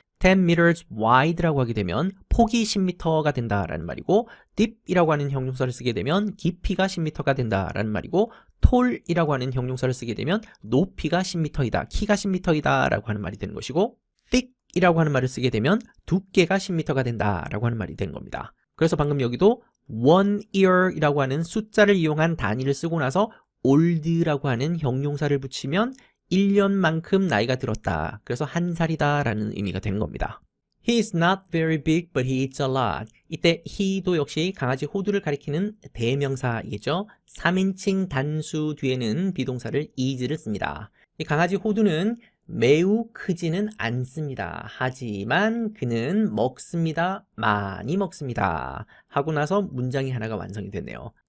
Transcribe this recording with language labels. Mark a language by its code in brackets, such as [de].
[ko] 10 meters wide라고 하게 되면 폭이 10m가 된다라는 말이고 deep이라고 하는 형용사를 쓰게 되면 깊이가 10m가 된다라는 말이고 tall이라고 하는 형용사를 쓰게 되면 높이가 10m이다, 키가 10m이다 라고 하는 말이 되는 것이고 thick이라고 하는 말을 쓰게 되면 두께가 10m가 된다라고 하는 말이 되는 겁니다. 그래서 방금 여기도 1 year이라고 하는 숫자를 이용한 단위를 쓰고 나서 old라고 하는 형용사를 붙이면 1년만큼 나이가 들었다. 그래서 1살이다 라는 의미가 되는 겁니다. [en] He is not very big but he eats a lot. [ko] 이때 he도 역시 강아지 호두를 가리키는 대명사이겠죠. 3인칭 단수 뒤에는 비동사를 is를 씁니다. 이 강아지 호두는 매우 크지는 않습니다. 하지만 그는 먹습니다. 많이 먹습니다. 하고 나서 문장이 하나가 완성이 됐네요.